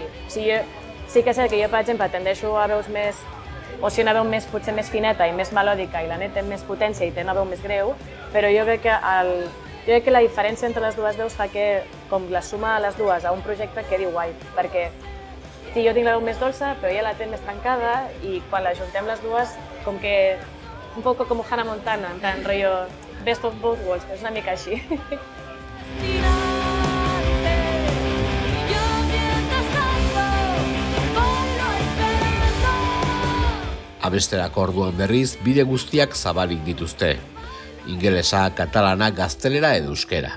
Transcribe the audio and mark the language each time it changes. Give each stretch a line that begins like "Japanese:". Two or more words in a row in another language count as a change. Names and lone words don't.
Catalan: Sí que és cert que jo, per exemple, tendeixo a veus més, una veu potser més fineta i més melòdica i la Net té més potència i té una veu més greu, però jo crec que la diferència entre les dues veus fa que com la suma de les dues a un projecte quedi guai, perquè sí, jo tinc la veu més dolça, però ella la té més tancada i quan la juntem les dues, com que
Spanish: un poco como Hannah Montana, en plan rollo
English: best of both worlds,
Catalan: és una mica així.
Basque: Abesterako orduan berriz, bide guztiak zabalik dituzte. Ingelesa, katalana, gaztelera edo euskera.